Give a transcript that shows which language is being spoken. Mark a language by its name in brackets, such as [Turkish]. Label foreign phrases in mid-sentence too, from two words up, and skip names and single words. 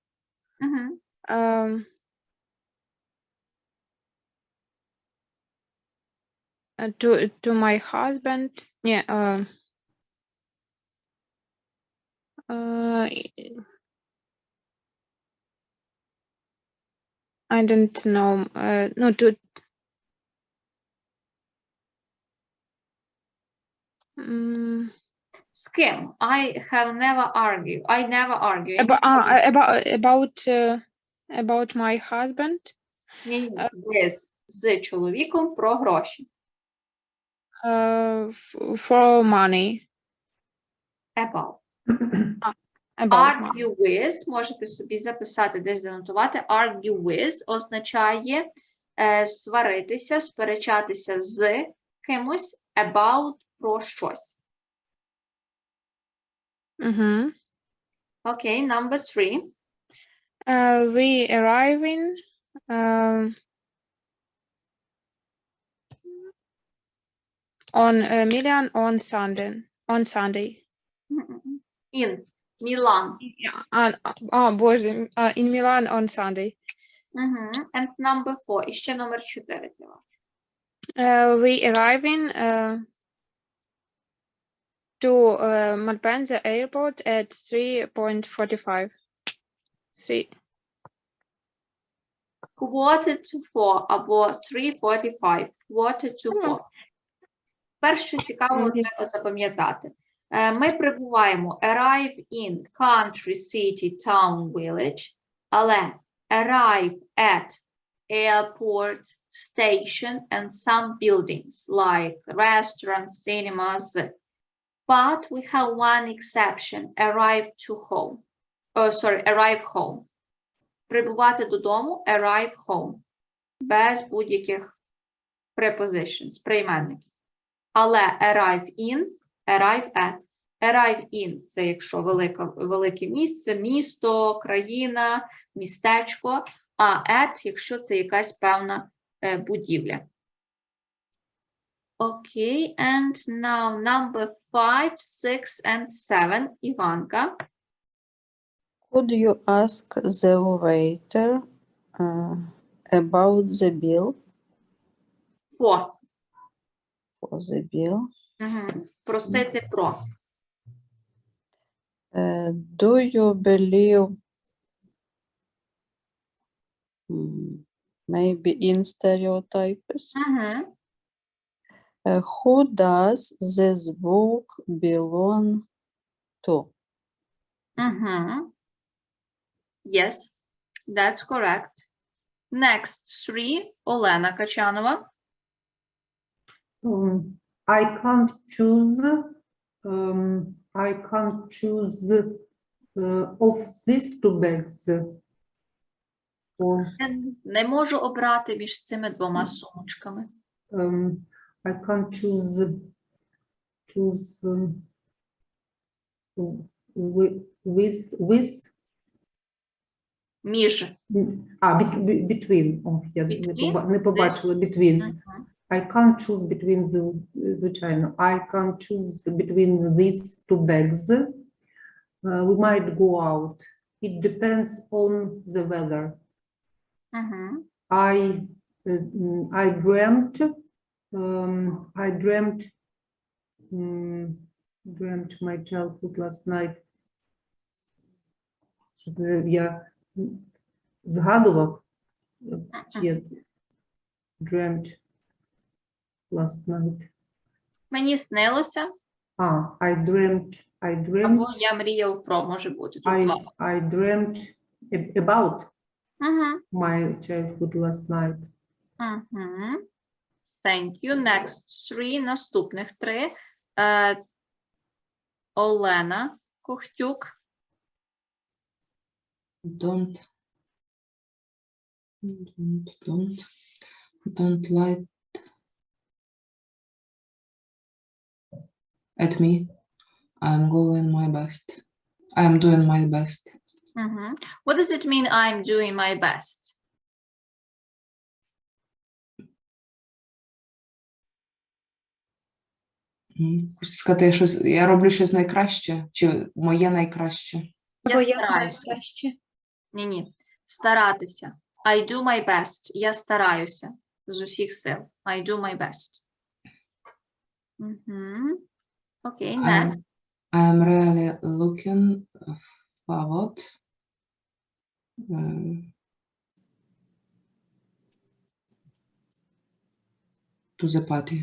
[English] To my husband. Yeah. I don't know. No, to. [Ukrainian] З ким? [English] I have never argued. I never argue. About my husband. [Ukrainian] Ні, з чоловіком про гроші. [English] For money. About. About Argue with, [Ukrainian] можете собі записати, десь занотувати. [English] Argue with [Ukrainian] означає сваритися, сперечатися з кимось about про щось. [English] Okay, number 3. We arriving on Milan on Sunday. In Milan. Боже, in Milan on Sunday. And number 4. [Ukrainian] І ще номер 4 для вас. [English] We arriving to Malpensa airport at 3:45. 3. Quarter to 4 або 3:45. Quarter to 4. [Ukrainian] Перше, що цікаво, треба запам'ятати. Ми прибуваємо [English] arrive in country, city, town, village, але arrive at airport, station, and some buildings like restaurants, cinemas. But we have one exception, arrive home. [Ukrainian] Прибувати додому, [English] arrive home. [Ukrainian] Без будь-яких prepositions, прийменників. [English] Але arrive in, arrive at. Arrive in – [Ukrainian] це якщо велике місце, місто, країна, містечко, а at – якщо це якась певна будівля. [English] Okay, and now number 5, 6, and 7, Іванка. Could you ask the waiter about the bill? For the bill. [Ukrainian] Просити про. [English] Do you believe maybe in stereotypes? Who does this book belong to? Yes, that's correct. Next 3, Олена Качанова. I can't choose. I can't choose of these two bags. Or, [Ukrainian] Не можу обрати між цими двома сумочками. [English] I can't choose with [Ukrainian] Між. between. О, я [English] Between? [Ukrainian] не побачила between. Мгм. [English] I can't choose between звичайно. I can't choose between these two bags. We might go out. It depends on the weather. Мгм. I dreamt my childhood last night. [Ukrainian] Я згадував, чи я [English] dreamt last night. [Ukrainian] Мені снилося, [English] I dreamt [Ukrainian] або я мріяв про, може бути. Тут два. [English] I dreamt about Мгм. my childhood last night. Мгм. Thank you. Next 3, [Ukrainian] наступних 3. Олена Кохтюк. [English] Don't lie at me. I'm doing my best. I'm doing my best. Мгм. What does it mean I'm doing my best? [Ukrainian] Хочу сказати, щось, я роблю щось найкраще, чи моє найкраще. Я стараюся. Ні. Старатися. [English] I do my best. [Ukrainian] Я стараюся. З усіх сил. [English] I do my best. Мгм. [Ukrainian] Окей, next. [English] I'm really looking forward to the party.